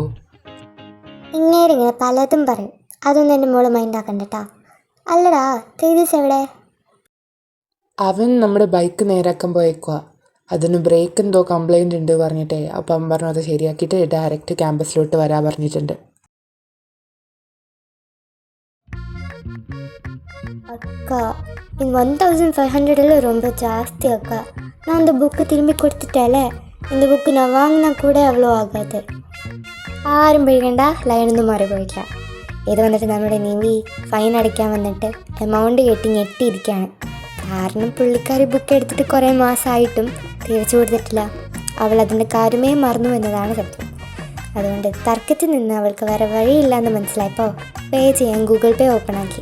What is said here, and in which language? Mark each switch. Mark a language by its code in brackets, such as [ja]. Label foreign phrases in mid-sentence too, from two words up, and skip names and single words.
[ml] ഇങ്ങനെ പലതും പറയും, അതൊന്നും എൻ്റെ മോള് മൈൻഡാക്കണ്ടട്ടാ. അല്ലടാ തേജസ് എവിടെ? അവൻ നമ്മുടെ ബൈക്ക് നേരാക്കാൻ പോയേക്കുക. അതിന് ബ്രേക്ക് എന്തോ കംപ്ലൈൻ്റ് ഉണ്ട് പറഞ്ഞിട്ടേ. അപ്പം പറഞ്ഞു അത് ശരിയാക്കിയിട്ട് ഡയറക്റ്റ് ക്യാമ്പസിലോട്ട് വരാൻ പറഞ്ഞിട്ടുണ്ട്. [ta] அக்கா இந்த 1500 ரொம்ப ஜாஸ்தி அக்கா. நான் அந்த புக்கு திரும்பி கொடுத்துட்டேல. இந்த புக்கு நான் வாங்கினா கூட அவ்வளோ ஆகாது. [ml] ആരും പേടിക്കണ്ട, ലൈനൊന്നും മാറി പോയിട്ടില്ല. ഇത് വന്നിട്ട് നമ്മുടെ നിവി ഫൈൻ അടയ്ക്കാൻ വന്നിട്ട് എമൗണ്ട് കെട്ടി ഞെട്ടിയിരിക്കുകയാണ്. കാരണം പുള്ളിക്കാരി ബുക്ക് എടുത്തിട്ട് കുറേ മാസമായിട്ടും തിരിച്ചു കൊടുത്തിട്ടില്ല. അവൾ അതിൻ്റെ കാര്യമേ മറന്നു എന്നതാണ് സത്യം. അതുകൊണ്ട് തർക്കത്തിൽ നിന്ന് അവൾക്ക് വേറെ വഴിയില്ല എന്ന് മനസ്സിലായപ്പോൾ പേ ചെയ്യാൻ ഗൂഗിൾ പേ ഓപ്പൺ ആക്കി.